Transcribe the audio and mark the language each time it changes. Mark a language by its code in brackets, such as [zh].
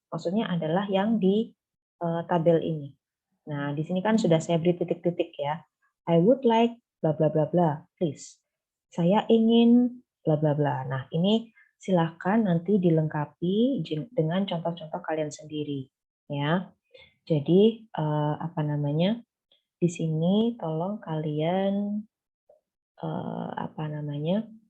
[id] Maksudnya adalah yang di tabel ini. Nah, di sini kan sudah saya beri titik-titik ya. [en] I would like bla bla bla bla, please. [id] Saya ingin bla bla bla. Nah, ini silahkan nanti dilengkapi dengan contoh-contoh kalian sendiri, ya. Jadi apa namanya? Di sini tolong kalian apa namanya?